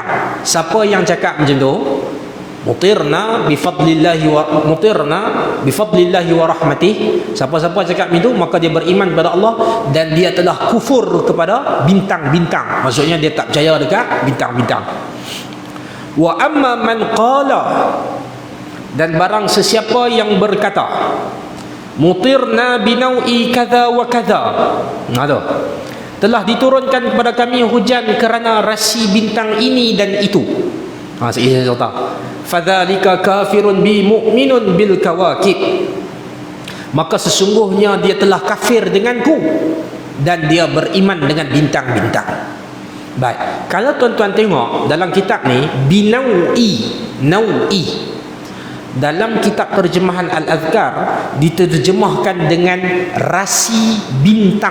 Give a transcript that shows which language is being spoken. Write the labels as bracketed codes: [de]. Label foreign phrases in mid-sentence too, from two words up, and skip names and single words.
[ms] Siapa yang cakap macam tu, [ar] مطرنا بفضل الله ورحمته, [ms] siapa-siapa cakap itu maka dia beriman kepada Allah dan dia telah kufur kepada bintang-bintang. Maksudnya dia tak percaya dekat bintang-bintang. [ar] وأما من قال, [ms] dan barang sesiapa yang berkata, [ar] مطرنا بنوء كذا وكذا, [ms] telah diturunkan kepada kami hujan kerana rasi bintang ini dan itu. Saya cerita, [ar] فذلك كافر بي مؤمن بالكواكب, [ms] maka sesungguhnya dia telah kafir denganku dan dia beriman dengan bintang-bintang. Baik, kalau tuan-tuan tengok dalam kitab ni, binau'i, nau'i, dalam kitab terjemahan Al-Azkar diterjemahkan dengan rasi bintang.